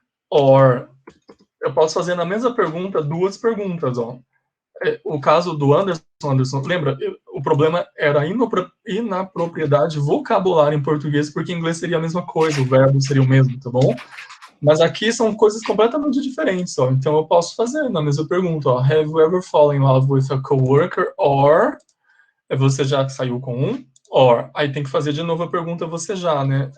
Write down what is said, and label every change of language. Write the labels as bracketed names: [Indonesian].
[Portuguese] Or, eu posso fazer na mesma pergunta duas perguntas, ó. O caso do Anderson, lembra? O problema era inapropriedade vocabular em português, porque em inglês seria a mesma coisa, o verbo seria o mesmo, tá bom? Mas aqui são coisas completamente diferentes, ó. Então eu posso fazer na mesma pergunta, ó. [English] Have you ever fallen in love with a coworker? [Portuguese] Or, você já saiu com um? Or, aí tem que fazer de novo a pergunta, você já, né?